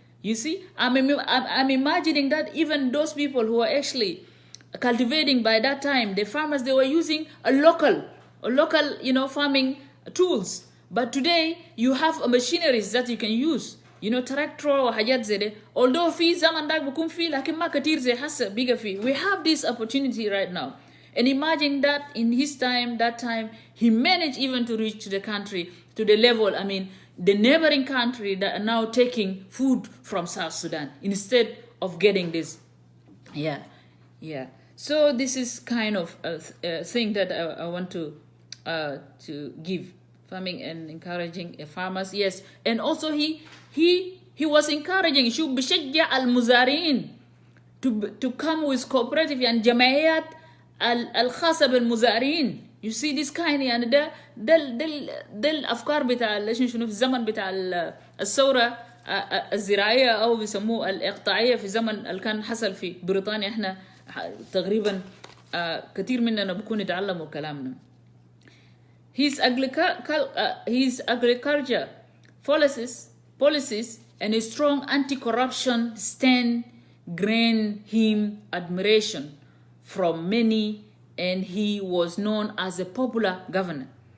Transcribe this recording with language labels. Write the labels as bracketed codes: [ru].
[en] You see, I'm imagining that even those people who are actually cultivating by that time, the farmers, they were using a local, you know, farming tools. But today you have machineries that you can use, you know, tractor or [ar] حاجات زي ده. Although في زمن داك بكون في لكن ما كتير زي هسه بيجا في. [en] We have this opportunity right now. And imagine that in his time, that time, he managed even to reach the country, to the level, I mean, the neighboring country that are now taking food from South Sudan instead of getting this. Yeah. So this is kind of a thing that I want to give. Farming and encouraging farmers, yes. And also he was encouraging [ar] شو بشجع المزارعين [en] to come with cooperative and [ar] جمعيات الخاصة بالمزارعين. [en] You see this kind, [ar] يعني ده الأفكار بتاع شنو في الزمن بتاع الثورة الزراعية أو بيسموه الإقطاعية في زمن اللي كان حصل في بريطانيا. إحنا تقريبا كثير مننا بكون يتعلموا كلامنا. [en] His agriculture policies and a strong anti-corruption stand gained him admiration from many, and he was known as a popular governor.